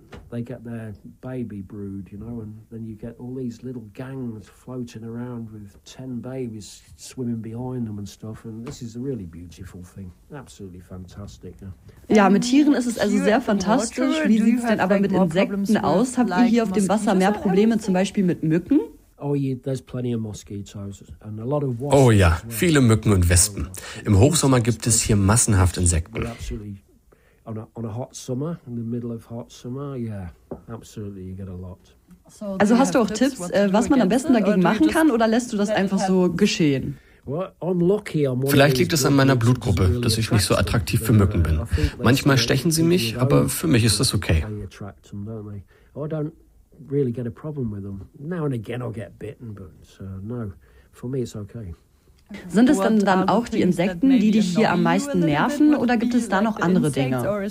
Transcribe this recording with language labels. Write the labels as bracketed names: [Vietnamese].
[English] They get their baby brood, you know, and then you get all these little gangs floating around with 10 babies swimming behind them and stuff. And this is a really beautiful thing. Absolutely fantastic. [German] Ja, mit Tieren ist es also sehr fantastisch. Wie sieht's denn aber mit Insekten aus? Habt ihr hier auf dem Wasser mehr Probleme, zum Beispiel mit Mücken? Oh ja, viele Mücken und Wespen. Im Hochsommer gibt es hier massenhaft Insekten. [English] On a hot summer, in the middle of hot summer, yeah, absolutely, you get a lot. [German] Also hast du auch Tipps, was man am besten dagegen machen kann, oder lässt du das einfach so geschehen? Vielleicht liegt es an meiner Blutgruppe, dass ich nicht so attraktiv für Mücken bin. Manchmal stechen sie mich, aber für mich ist das okay. [English] I don't really get a problem with them. Now and again I'll get bitten, but no, for me it's okay. [German] Sind es dann auch die Insekten, die dich hier am meisten nerven, oder gibt es da noch andere Dinge?